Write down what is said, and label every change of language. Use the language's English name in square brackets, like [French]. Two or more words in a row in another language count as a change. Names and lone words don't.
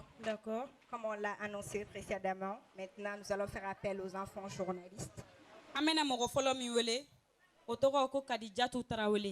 [French] D'accord. Comme on l'a annoncé précédemment, maintenant nous allons faire appel aux enfants journalistes. [Bambara] Amena mɔgɔ fɔlɔ min wele o tɔgɔ ko Kadijatu Tarawele.